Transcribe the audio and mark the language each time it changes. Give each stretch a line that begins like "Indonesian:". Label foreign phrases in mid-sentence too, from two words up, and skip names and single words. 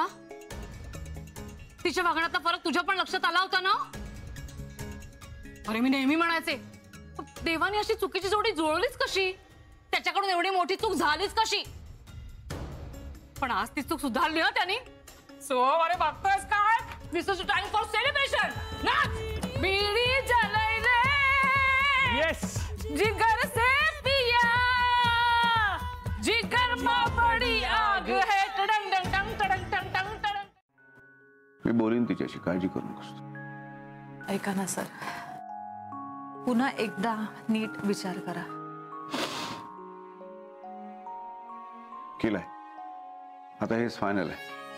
Marathi: तिच्या वागण्यातला फरक तुझ्या पण लक्षात आला होता ना? अरे मी नेहमी म्हणायचे, देवाने अशी चुकीची जोडी जुळवलीच कशी? त्याच्याकडून एवढी मोठी चूक झालीच कशी? पण आज ती चूक सुधारली हो त्याने। सो अरे बघतोयस काय?
English: This is time for celebration.
Hindi: नाच बीड़ी जलाई रे। यस जिगर से पिया, जिगर में बड़ी आग है। टडंग डंग टंग टडंग टंग टंग टडंग।
Marathi: मी बोलीन तिच्याशी, काळजी करू नकोस। ऐका ना सर, पुन्हा एकदा नीट विचार करा। केलाय, आता हेच फायनल आहे।